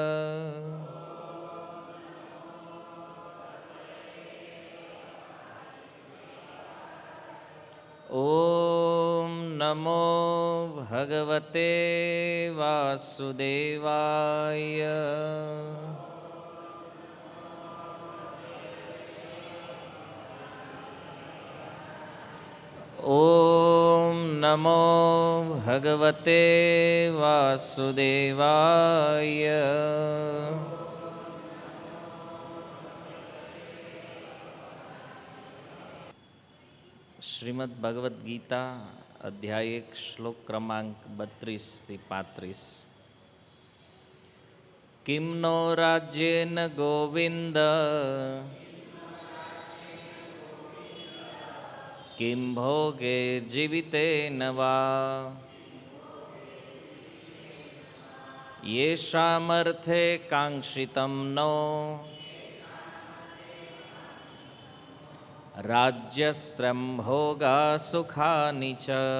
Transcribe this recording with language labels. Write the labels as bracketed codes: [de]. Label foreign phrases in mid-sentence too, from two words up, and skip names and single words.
[sa] ॐ नमो भगवते वासुदेवाय। ॐ नमो भगवते वासुदेवाय। [gu] શ્રીમદ ભગવદ્ ગીતા અધ્યાય 1 શ્લોક ક્રમાંક 32 થી 35. [sa] किम नो राज्येन गोविंद किम भोगे जीवितेन वा येषामर्थे कांक्षितं नो राज्यस्त्रम भोगा सुखानि च.